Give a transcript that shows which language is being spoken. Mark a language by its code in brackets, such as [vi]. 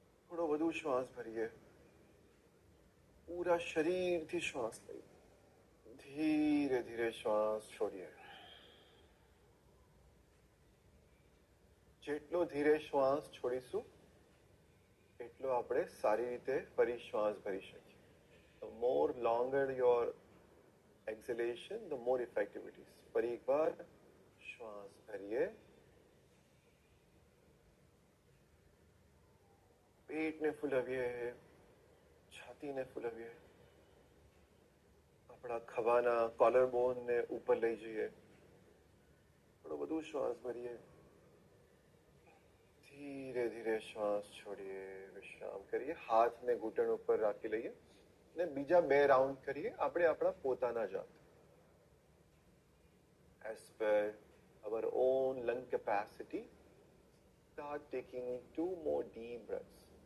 [gu] થોડો વધુ શ્વાસ ભરીએ, પૂરા શરીરથી શ્વાસ લઈએ, ધીરે ધીરે શ્વાસ છોડીએ. જેટલો ધીરે શ્વાસ છોડીશું એટલો આપણે સારી રીતે ફરી શ્વાસ ભરી શકીએ. [en] The more longer your exhalation, the more effective it is. [gu] ફરી એકવાર શ્વાસ ભરીએ, પેટને ફૂલાવીએ, છાતીને ફૂલાવીએ, આપણા ખભાના કોલર બોનને ઉપર લઈ જઈએ, થોડો વધુ શ્વાસ ભરીએ, ધીરે ધીરે શ્વાસ છોડીએ, વિશ્રામ કરીએ. હાથને ઘૂંટણ ઉપર રાખી લઈએ ને બીજા 2 રાઉન્ડ કરીએ આપણે આપણા પોતાના જાત, [en] as per our own lung capacity. Start taking 2 more deep breaths.